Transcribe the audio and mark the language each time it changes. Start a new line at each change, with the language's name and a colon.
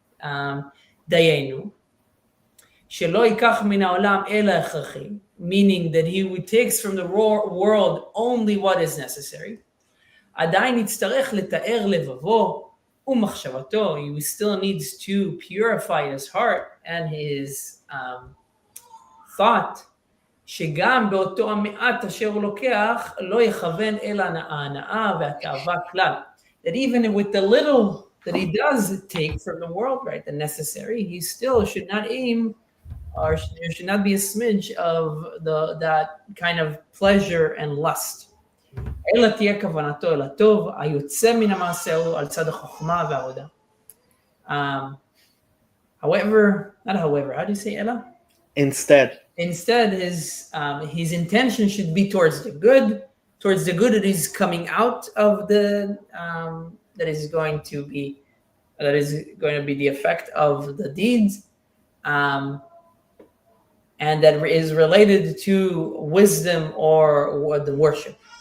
Hebrew: Dayenu shelo yikach min haolam ela echachim,
English: meaning that he takes from the world only what is necessary.
Hebrew: עדיין יצטרך לתאר לבבו ומחשבתו.
English: He still needs to purify his heart and his thought.
Hebrew: שגם באותו המעט אשר הוא לוקח לא יכוון אל ההנאה והתאווה כלל.
English: That even with the little that he does take from the world, right, the necessary, he still should not aim, or there should not be a smidge of that kind of pleasure and lust.
Hebrew: אלא תהיה כוונתו אל הטוב, היוצא מן המעשה הוא על צד החוכמה והעבודה.
English: However, not however, how do you say אלא? Instead, his intention should be towards the good that is coming out of the that is going to be the effect of the deeds, and that is related to wisdom or the worship.